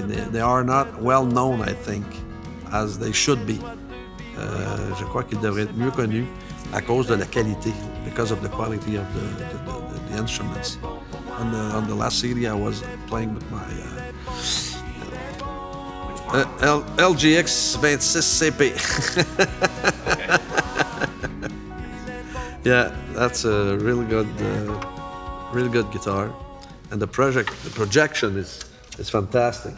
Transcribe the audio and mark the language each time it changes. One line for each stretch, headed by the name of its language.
English: They are not well known, I think, as they should be.
French: Je crois qu'ils devraient être mieux connus à cause de la qualité,
English: because of the quality of the instruments. On the last CD, I was playing with my LGX 26CP. Yeah, that's a really good guitar, and the projection is fantastic.